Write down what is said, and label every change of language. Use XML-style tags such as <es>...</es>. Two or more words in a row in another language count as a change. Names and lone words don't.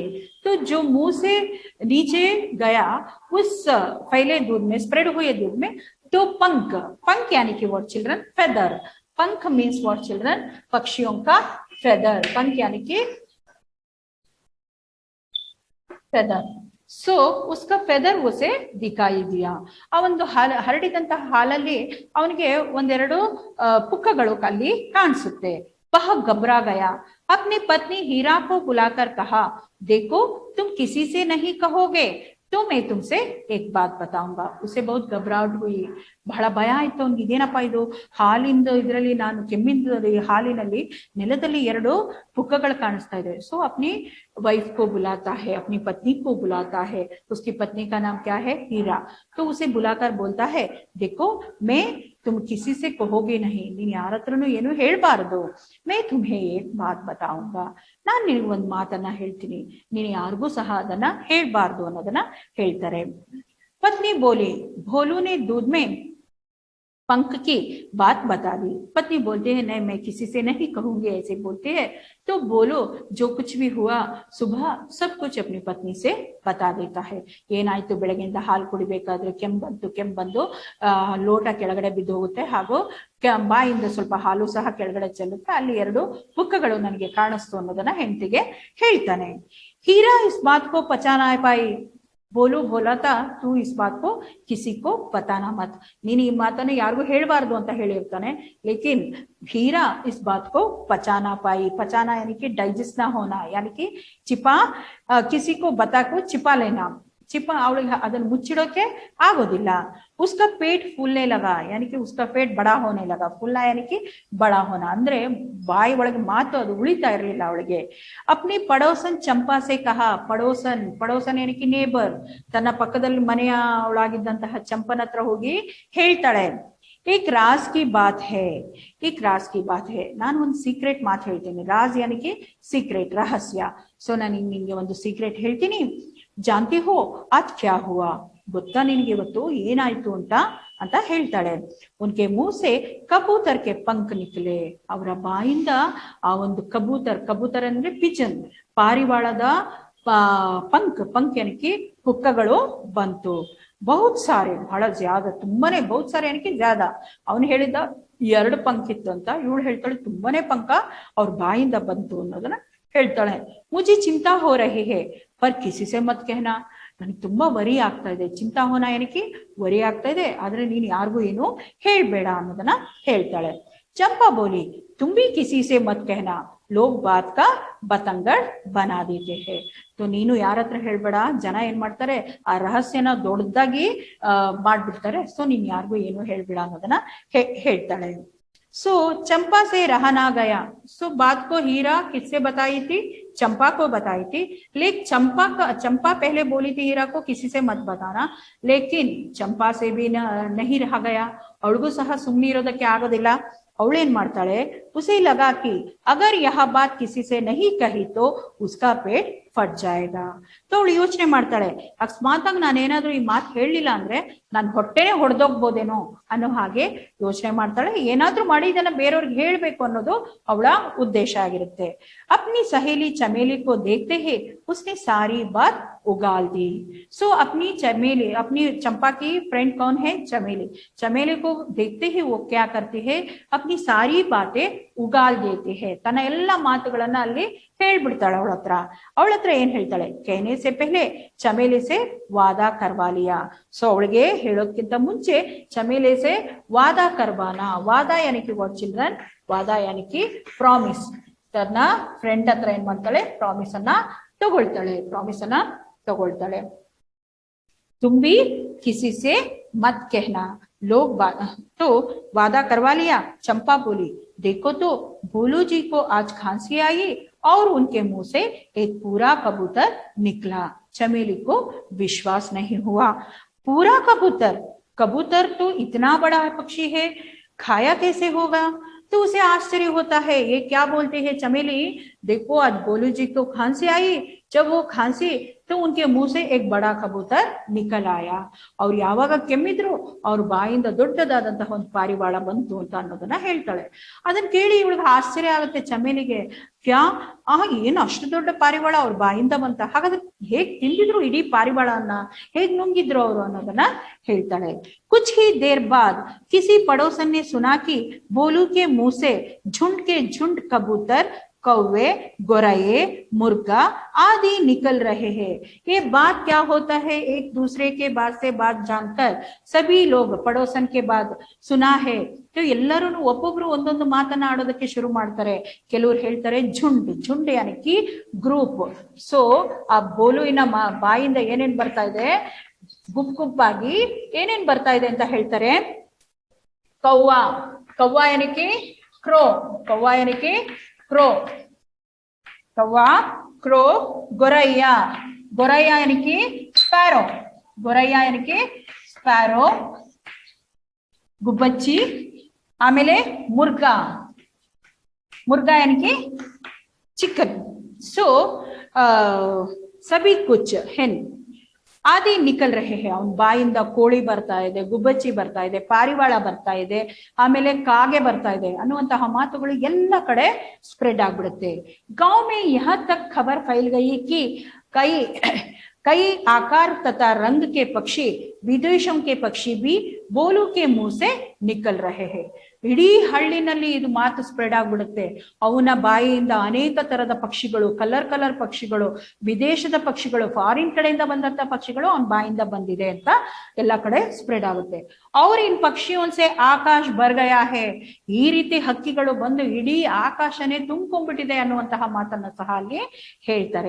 <hi>तो जो मुंह से नीचे गया उस फैले दूध में, स्प्रेड हुए दूध में दो पंख. पंख यानी कि</hi> <en>what children?</en> <hi>फेदर. पंख मीन्स</hi> <en>what children?</en> <hi>पक्षियों का फेदर. पंख यानी कि फेदर. ಸೊ उसका ಫೆದರ್ उसे दिखाई दिया.</hi> <kn>ಆ ಒಂದು ಹರಡಿದಂತಹ ಹಾಲಲ್ಲಿ ಅವನಿಗೆ ಒಂದೆರಡು ಪುಕ್ಕಗಳು ಅಲ್ಲಿ ಕಾಣಿಸುತ್ತೆ.</kn> <hi>वह घबरा गया. अपनी पत्नी हीरा को बुलाकर कहा, देखो तुम किसी से नहीं कहोगे तो मैं तुमसे एक बात बताऊंगा. उसे बहुत घबराहट हुई,</hi> <kn>ಬಹಳ ಭಯ ಆಯ್ತು ಅವನಿಗೆ. ಇದೇನಪ್ಪ ಇದು? ಹಾಲಿಂದ ಇದರಲ್ಲಿ ನಾನು ಕೆಮ್ಮಿಂದ ಹಾಲಿನಲ್ಲಿ ನೆಲದಲ್ಲಿ ಎರಡು ಪುಕ್ಕಗಳು ಕಾಣಿಸ್ತಾ ಇದೆ.</kn> <hi>सो अपनी वाइफ को बुलाता है, अपनी पत्नी को बुलाता है. उसकी पत्नी का नाम क्या है? हीरा. तो उसे बुलाकर बोलता है, देखो मैं तुम किसी से कहोगे नहीं,</hi> <kn>ನೀನು ಯಾರ ಹತ್ರನೂ ಏನು ಹೇಳ್ಬಾರದು.</kn> <hi>मैं तुम्हें एक बात बताऊंगा.</hi> <kn>ನಾನು ನಿನಗೆ ಒಂದು ಮಾತನ್ನ ಹೇಳ್ತೀನಿ, ನೀನು ಯಾರಿಗೂ ಸಹ ಅದನ್ನ ಹೇಳ್ಬಾರ್ದು ಅನ್ನೋದನ್ನ ಹೇಳ್ತಾರೆ.</kn> <hi>पत्नी बोली, भोलू ने दूध में पंख की बात बता दी। पत्नी बोलते हैं नहीं, मैं किसी से नहीं कहूंगी, ऐसे बोलते हैं। तो बोलो जो कुछ भी हुआ सुबह सब कुछ अपनी पत्नी से बता देता है।</hi> <kn>ಏನಾಯ್ತು ಬೆಳಗ್ಗೆಯಿಂದ ಹಾಲು ಕುಡಿಬೇಕಾದ್ರೆ ಕೆಮ್ಮು ಬಂದು ಲೋಟ ಕೆಳಗಡೆ ಬಿದ್ದು ಹೋಗುತ್ತೆ, ಹಾಗೂ ಬಾಯಿಂದ ಸ್ವಲ್ಪ ಹಾಲು ಸಹ ಕೆಳಗಡೆ ಚೆಲ್ಲುತ್ತೆ, ಅಲ್ಲಿ 2 ಪುಕ್ಕಗಳು ನನಗೆ ಕಾಣಿಸ್ತು ಅನ್ನೋದನ್ನ ಹೆಂಡತಿಗೆ ಹೇಳ್ತಾನೆ।</kn> <hi>हीरा इस बात को पचा ना पाई, बोलो बोला था तू इस बात को किसी को बताना मत,</hi> <kn>ನೀನು ಈ ಮಾತನ್ನ ಯಾರಿಗೂ ಹೇಳಬಾರದು ಅಂತ ಹೇಳಿರ್ತಾನೆ।</kn> <hi>लेकिन हीरा इस बात को पचाना पाई, पचाना यानी कि डाइजेस्ट ना होना, यानी कि छिपा किसी को बता को छिपा लेना, छिपा</hi> <kn>ಅವಳಿಗೆ ಅದನ್ನ ಮುಚ್ಚಿಡೋಕೆ ಆಗೋದಿಲ್ಲ।</kn> <hi>उसका पेट फूलने लगा, यानी कि उसका पेट बड़ा होने लगा, फूलना यानी कि बड़ा होना</hi> <kn>ಅಂದ್ರೆ ಬಾಯಿ ಒಳಗೆ ಮಾತು ಅದು ಉಳಿತಾ ಇರಲಿಲ್ಲ ಅವಳಿಗೆ।</kn> <hi>अपनी पड़ोसन चंपा से कहा, पड़ोसन यानी कि</hi> <kn>ನೇಬರ್, ತನ್ನ ಪಕ್ಕದಲ್ಲಿ ಮನೆಯ ಅವಳಾಗಿದ್ದಂತಹ ಚಂಪನ ಹತ್ರ ಹೋಗಿ ಹೇಳ್ತಾಳೆ,</kn> <hi>एक राज की बात है, एक राज की बात है,</hi> <kn>ನಾನು ಒಂದು ಸೀಕ್ರೆಟ್ ಮಾತು ಹೇಳ್ತೀನಿ।</kn> <hi>राज यानी कि</hi> <kn>ಸೀಕ್ರೆಟ್, ರಹಸ್ಯ। ಸೊ ನಾನು ನಿಮಗೆ ಒಂದು ಸೀಕ್ರೆಟ್ ಹೇಳ್ತೀನಿ,</kn> <hi>जानती हो आज क्या हुआ,</hi> <kn>ಗೊತ್ತಾ ನಿನಗೆ ಇವತ್ತು ಏನಾಯ್ತು ಅಂತ ಹೇಳ್ತಾಳೆ।</kn> <hi>उनके मुंह से कबूतर के पंख निकले,</hi> <kn>ಅವರ ಬಾಯಿಂದ ಆ ಒಂದು ಕಬೂತರ ಅಂದ್ರೆ ಪಿಜನ್, ಪಾರಿವಾಳದ</kn> <hi>पंख यानी कि</hi> <kn>ಪುಕ್ಕಗಳು ಬಂತು।</kn> <hi>बहुत सारे,</hi> <kn>ಬಹಳ ಜ್ಯಾದ, ತುಂಬಾನೇ,</kn> <hi>बहुत सारे यानी कि ಜ್ಯಾದ।</hi> <kn>ಅವನು ಹೇಳಿದ 2 ಪಂಕ್ ಇತ್ತು ಅಂತ, ಇವಳು ಹೇಳ್ತಾಳೆ ತುಂಬಾನೇ ಪಂಕ ಅವ್ರ ಬಾಯಿಂದ ಬಂತು ಅನ್ನೋದನ್ನ ಹೇಳ್ತಾಳೆ।</kn> <hi>मुझे चिंता हो रही है पर किसी से मत कहना,</hi> <kn>ನನಗೆ ತುಂಬಾ ವರಿ ಆಗ್ತಾ ಇದೆ,</kn> <hi>चिंता होना</hi> <kn>ಏನಕ್ಕೆ ವರಿ ಆಗ್ತಾ ಇದೆ, ಆದ್ರೆ ನೀನು ಯಾರಿಗೂ ಏನು ಹೇಳ್ಬೇಡ ಅನ್ನೋದನ್ನ ಹೇಳ್ತಾಳೆ।</kn> <hi>चंपा बोली तुम भी किसी से मत कहना, लोग बात का बतंगड़ बना देते हैं, तो</hi> <kn>ನೀನು ಯಾರ ಹತ್ರ ಹೇಳ್ಬೇಡ, ಜನ ಏನ್ ಮಾಡ್ತಾರೆ ಆ ರಹಸ್ಯನ ದೊಡ್ಡದಾಗಿ ಮಾಡ್ಬಿಡ್ತಾರೆ, ಸೊ ನೀನ್ ಯಾರಿಗೂ ಏನು ಹೇಳ್ಬೇಡ ಅನ್ನೋದನ್ನ ಹೇಳ್ತಾಳೆ।</kn> <hi>सो चंपा से रहा ना गया, सो बात को हीरा किससे बताई थी, चंपा को बताई थी, लेकिन चंपा पहले बोली थी हीरा को किसी से मत बताना, लेकिन चंपा से भी नहीं रहा गया,</hi> <kn>ಅವಳಿಗೂ ಸಹ ಸುಮ್ಮನೆ ಇರೋದಕ್ಕೆ ಆಗೋದಿಲ್ಲ। ಅವಳೇನ್ ಮಾಡ್ತಾಳೆ,</kn> <hi>उसे लगा कि अगर यह बात किसी से नहीं कही तो उसका पेट फट जाएगा, तो</hi> <kn>ಅವಳು ಯೋಚನೆ ಮಾಡ್ತಾಳೆ, ಅಕಸ್ಮಾತ್ ಆಗಿ ನಾನೇನಾದ್ರೂ ಈ ಮಾತು ಹೇಳಲಿಲ್ಲ ಅಂದ್ರೆ ನಾನು ಹೊಟ್ಟೆನೆ ಹೊಡೆದೋಗ್ಬೋದೇನೋ ಅನ್ನೋ ಹಾಗೆ ಯೋಚನೆ ಮಾಡ್ತಾಳೆ। ಏನಾದ್ರೂ ಮಾಡಿ ಇದನ್ನ ಬೇರೆಯವ್ರಿಗೆ ಹೇಳ್ಬೇಕು ಅನ್ನೋದು ಅವಳ ಉದ್ದೇಶ ಆಗಿರುತ್ತೆ।</kn> <hi>अपनी सहेली चमेली को देखते ही उसने सारी बात उगाल दी, सो अपनी चंपा की फ्रेंड कौन है, चमेली को देखते ही वो क्या करती है, अपनी सारी बातें उगाल देती है,</hi> <kn>ತನ್ನ ಎಲ್ಲ ಮಾತುಗಳನ್ನ ಅಲ್ಲಿ ಹೇಳ್ಬಿಡ್ತಾಳೆ ಅವಳ ಹತ್ರ ಏನ್ ಹೇಳ್ತಾಳೆ,</kn> <hi>कहने से पहले चमेली से वादा करवा लिया, सो</hi> <kn>ಅವಳಿಗೆ ಹೇಳೋದಕ್ಕಿಂತ ಮುಂಚೆ</kn> <hi>चमेली से वादा करवाना, वादा यानी कि</hi> <en>what children,</en> <hi>वादा यानी कि</hi> <kn>ಪ್ರಾಮಿಸ್, ತನ್ನ ಫ್ರೆಂಡ್ ಹತ್ರ ಏನ್ ಮಾಡ್ತಾಳೆ, ಪ್ರಾಮಿಸ್ ಅನ್ನ ತಗೊಳ್ತಾಳೆ।</kn> <hi>तुम भी किसी से मत कहना, लोग तो वादा करवा लिया। चंपा बोली देखो तो भोलू जी को आज खांसी आई और उनके मुंह से एक पूरा कबूतर निकला। चमेली को विश्वास नहीं हुआ, पूरा कबूतर तो इतना बड़ा पक्षी है, खाया कैसे होगा, तो उसे आश्चर्य होता है, ये क्या बोलते हैं चमेली, देखो आज भोलू जी को खांसी आई, जब वो खांसी तो उनके मुंह से एक बड़ा कबूतर निकल आया, और</hi> <kn>ಯಾವಾಗ ಕೆಮ್ಮಿದ್ರು ಅವ್ರ ಬಾಯಿಂದ ದೊಡ್ಡದಾದಂತಹ ಒಂದು ಪಾರಿವಾಳ ಬಂತು ಅಂತ ಅನ್ನೋದನ್ನ ಹೇಳ್ತಾಳೆ। ಅದನ್ನ ಕೇಳಿ ಇವಳಿಗೆ ಆಶ್ಚರ್ಯ ಆಗುತ್ತೆ ಚಮೇಲಿಗೆ, ಕ್ಯಾ ಏನು ಅಷ್ಟು ದೊಡ್ಡ ಪಾರಿವಾಳ ಅವ್ರ ಬಾಯಿಂದ ಬಂತ, ಹಾಗಾದ್ರೆ ಹೇಗ್ ತಿಂದಿದ್ರು ಇಡೀ ಪಾರಿವಾಳನ್ನ, ಹೇಗ್ ನುಂಗಿದ್ರು ಅವರು ಅನ್ನೋದನ್ನ ಹೇಳ್ತಾಳೆ।</kn> <hi>कुछ ही देर बाद किसी पड़ोसन ने सुना कि भोलू के मुंह से झुंड के झुंड कबूतर, कौवे, गोरैये, मुर्गा आदि निकल रहे हैं। ये बात क्या होता है, एक दूसरे के बात से बात जानकर सभी लोग पड़ोसन के बाद सुना है, तो</hi> <kn>ಎಲ್ಲರೂ ಒಬ್ಬೊಬ್ರು ಒಂದೊಂದು ಮಾತನ್ನ ಆಡೋದಕ್ಕೆ ಶುರು ಮಾಡ್ತಾರೆ। ಕೆಲವರು ಹೇಳ್ತಾರೆ</kn> <hi>झुंड यानी कि</hi> <kn>ಗ್ರೂಪ್, ಸೊ ಆ ಬೋಲುವಿನ ಬಾಯಿಂದ ಏನೇನ್ ಬರ್ತಾ ಇದೆ, ಗುಂಪಾಗಿ ಏನೇನ್ ಬರ್ತಾ ಇದೆ ಅಂತ ಹೇಳ್ತಾರೆ,</kn> <hi>ಕವ್ವಾ यानी कि ಕ್ರೋ, ಕವ್ವಾ यानी कि क्रो, कौवा, क्रो, गोरैया यानी कि स्पैरो,</hi> <kn>ಗುಬ್ಬಚ್ಚಿ, ಆಮೇಲೆ</kn> <hi>मुर्गा यानी कि चिकन, सो सभी कुछ हेन, आदि निकल रहे हैं,</hi> <kn>ಅವನ್ ಬಾಯಿಂದ ಕೋಳಿ ಬರ್ತಾ ಇದೆ, ಗುಬ್ಬಚ್ಚಿ ಬರ್ತಾ ಇದೆ, ಪಾರಿವಾಳ ಬರ್ತಾ ಇದೆ, ಆಮೇಲೆ ಕಾಗೆ ಬರ್ತಾ ಇದೆ ಅನ್ನುವಂತಹ ಮಾತುಗಳು ಎಲ್ಲ ಕಡೆ ಸ್ಪ್ರೆಡ್ ಆಗ್ಬಿಡುತ್ತೆ.</kn> <hi>गांव में यहाँ तक खबर फैल गई कि कई कई आकार तथा रंग के पक्षी, विदेशों के पक्षी भी बोलू के मुंह से निकल रहे हैं.</hi> <kn>ಇಡೀ ಹಳ್ಳಿನಲ್ಲಿ ಇದು ಮಾತು ಸ್ಪ್ರೆಡ್ ಆಗ್ಬಿಡುತ್ತೆ. ಅವನ ಬಾಯಿಯಿಂದ ಅನೇಕ ತರದ ಪಕ್ಷಿಗಳು, ಕಲರ್ ಪಕ್ಷಿಗಳು, ವಿದೇಶದ ಪಕ್ಷಿಗಳು, ಫಾರಿನ್ ಕಡೆಯಿಂದ ಬಂದಂತ ಪಕ್ಷಿಗಳು ಅವನ ಬಾಯಿಂದ ಬಂದಿದೆ ಅಂತ ಎಲ್ಲ ಕಡೆ ಸ್ಪ್ರೆಡ್ ಆಗುತ್ತೆ.</kn> <hi>और इन पक्षियों से आकाश भर गया है,</hi> <kn>ಈ ರೀತಿ ಹಕ್ಕಿಗಳು ಬಂದು ಇಡೀ ಆಕಾಶನೇ ತುಂಬಿಕೊಂಡ್ಬಿಟ್ಟಿದೆ ಅನ್ನುವಂತಹ ಮಾತನ್ನ ಸಹ ಅಲ್ಲಿ ಹೇಳ್ತಾರೆ.</kn>